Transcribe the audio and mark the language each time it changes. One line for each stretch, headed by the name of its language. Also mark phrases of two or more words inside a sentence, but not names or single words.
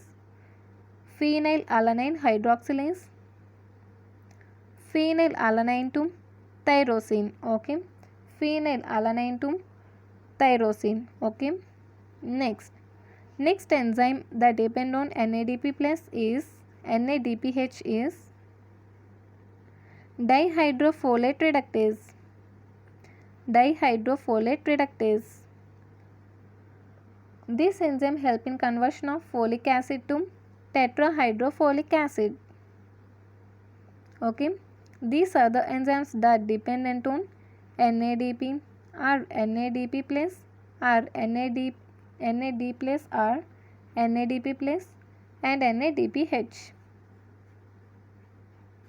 English: Phenylalanine hydroxylase, phenylalanine to tyrosine. Okay, phenylalanine to tyrosine. Okay. Next enzyme that depend on NADPH is dihydrofolate reductase. Dihydrofolate reductase. This enzyme help in conversion of folic acid to tetrahydrofolic acid. Okay, these are the enzymes that dependent on NADP or NADP plus or NAD plus or NADP plus and NADPH.